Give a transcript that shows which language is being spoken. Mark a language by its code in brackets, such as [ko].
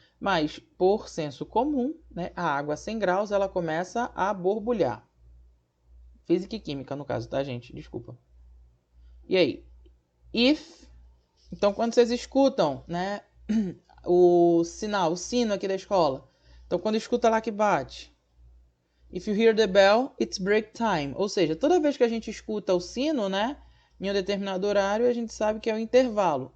[pt] Mas, por senso comum, né, a água a 100 graus, ela começa a borbulhar. Física e química, no caso, tá, gente? Desculpa. E aí? If... Então, quando vocês escutam, né, o sinal, o sino aqui da escola. Então, quando escuta lá que bate. [en] If you hear the bell, it's break time. [pt] Ou seja, toda vez que a gente escuta o sino, né, em um determinado horário, a gente sabe que é o intervalo.